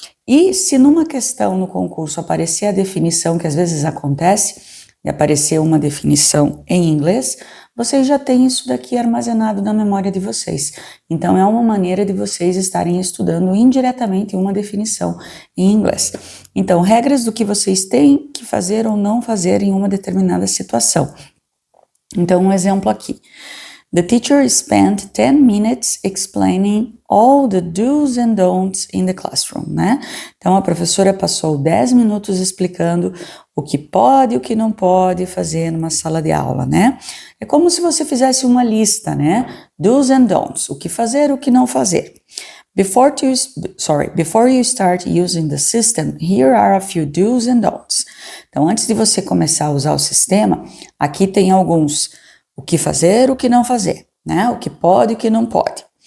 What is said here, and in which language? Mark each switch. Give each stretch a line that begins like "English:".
Portuguese: E se numa questão no concurso aparecer a definição, que às vezes acontece, de aparecer uma definição em inglês, vocês já têm isso daqui armazenado na memória de vocês. Então é uma maneira de vocês estarem estudando indiretamente uma definição em inglês. Então, regras do que vocês têm que fazer ou não fazer em uma determinada situação. Então, um exemplo aqui.
English: The teacher spent 10 minutes explaining all the do's and don'ts in the classroom,
Portuguese: né? Então, a professora passou 10 minutos explicando o que pode e o que não pode fazer numa sala de aula, né? É como se você fizesse uma lista, né? Do's and don'ts, o que fazer, o que não fazer.
English: Before you start using the system, here are a few do's and don'ts.
Portuguese: Então, antes de você começar a usar o sistema, aqui tem alguns: o que fazer, o que não fazer, né? O que pode e o que não pode.